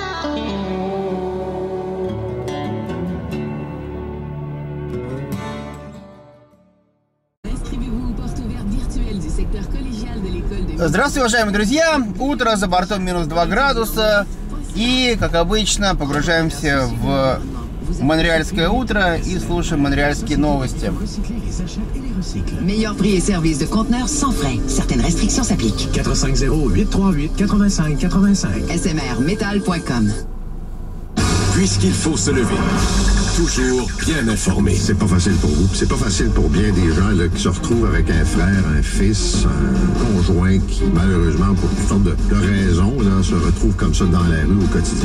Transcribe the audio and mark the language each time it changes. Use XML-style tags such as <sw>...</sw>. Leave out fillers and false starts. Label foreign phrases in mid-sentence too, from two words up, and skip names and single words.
<ru>Здравствуйте, уважаемые друзья! Утро, за бортом минус 2 градуса. И, как обычно, погружаемся в монреальское утро и слушаем монреальские новости.</ru> <fr>Meilleur prix et service de conteneurs sans frais. Certaines restrictions s'appliquent. 450-838-8585. smrmetal.com. Puisqu'il faut se lever, toujours bien informé. C'est pas facile pour vous, c'est pas facile pour bien des gens là, qui se retrouvent avec un frère, un fils, un conjoint qui, malheureusement, pour toutes sortes de raisons, là, se retrouvent comme ça dans la rue au quotidien.</fr>